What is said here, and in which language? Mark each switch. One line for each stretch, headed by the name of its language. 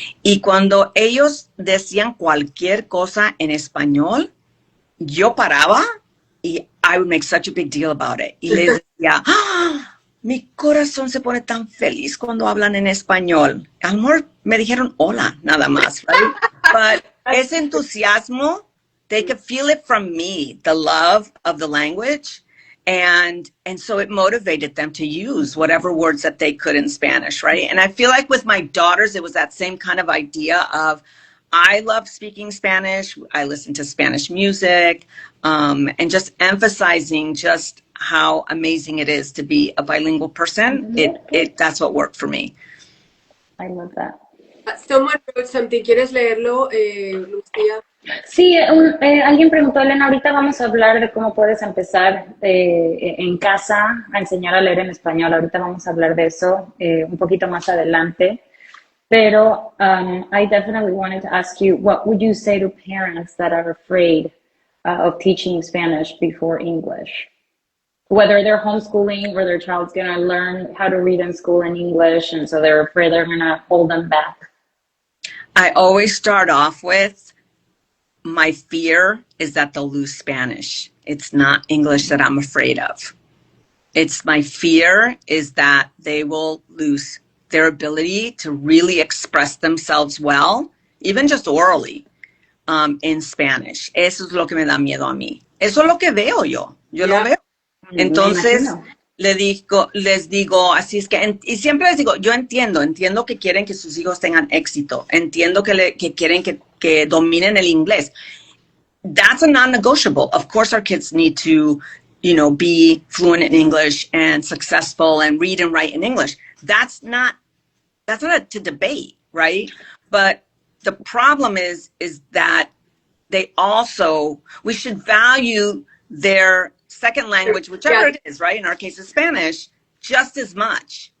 Spanish: Y cuando ellos decían cualquier cosa en español, yo paraba y
English: I would make such a big deal about it.
Spanish: Y les decía, mi corazón se pone tan feliz cuando hablan en español. A lo mejor me dijeron hola, nada más, right?
English: But
Spanish: ese entusiasmo,
English: they could feel it from me, the love of the language. And so it motivated them to use whatever words that they could in Spanish, right? And I feel like with my daughters, it was that same kind of idea of, I love speaking Spanish. I listen to Spanish music, and just emphasizing just how amazing it is to be a bilingual person. That's what worked for me. I love that. Someone wrote something.
Spanish: ¿Quieres leerlo, Lucía? Sí, alguien preguntó, Elena, ahorita vamos a hablar de cómo puedes empezar en casa a enseñar a leer en español. Ahorita vamos a hablar de eso un poquito más adelante.
English: Pero I definitely wanted to ask you, what would you say to parents that are afraid of teaching Spanish before English? Whether they're homeschooling or their child's going to learn how to read in school in English, and so they're afraid they're going to hold them back. I always start off with, my fear is that they'll lose Spanish. It's not English that I'm afraid of. It's my fear is that they will lose their ability to really express themselves well, even just orally, in Spanish.
Spanish: Eso es lo que me da miedo a mí. Eso es lo que veo yo. Yo lo veo. Entonces, les digo, así es que, y siempre les digo, yo entiendo que quieren que sus hijos tengan éxito. Entiendo que quieren que dominen el inglés.
English: That's a non-negotiable. Of course, our kids need to, you know, be fluent in English and successful and read and write in English. That's not to debate, right? But the problem is that we should value their second language, whichever it is, right? In our case, it's Spanish, just as much.